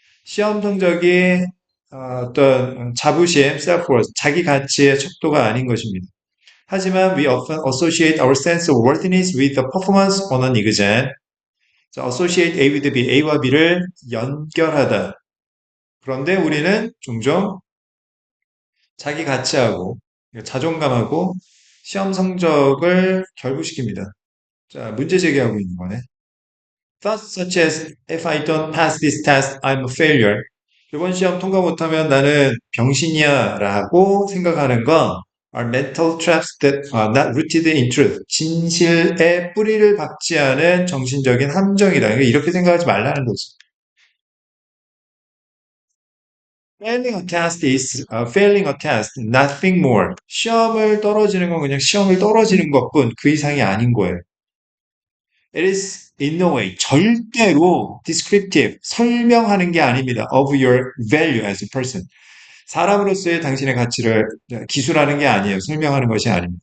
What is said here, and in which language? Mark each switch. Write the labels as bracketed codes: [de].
[ko] 시험 성적이 어떤 자부심, self-worth, 자기 가치의 척도가 아닌 것입니다. [en] 하지만 we often associate our sense of worthiness with the performance on an exam. [ko] 자, [en] associate A with B, [ko] A와 B를 연결하다. 그런데 우리는 종종 자기 가치하고 자존감하고 시험 성적을 결부시킵니다. 자, 문제 제기하고 있는 거네. [en] Thoughts such as if I don't pass this test, I'm a failure. [ko] 이번 시험 통과 못하면 나는 병신이야 라고 생각하는 건 [en] are mental traps that are not rooted in truth. [ko] 진실에 뿌리를 박지 않은 정신적인 함정이다. 그러니까 이렇게 생각하지 말라는 거지. [en] Failing a test is failing a test, nothing more. [ko] 시험을 떨어지는 건 그냥 시험을 떨어지는 것뿐 그 이상이 아닌 거예요. [en] It is in no way [ko] 절대로 [en] descriptive [ko] 설명하는 게 아닙니다. [en] Of your value as a person. [ko] 사람으로서의 당신의 가치를 기술하는 게 아니에요. 설명하는 것이 아닙니다.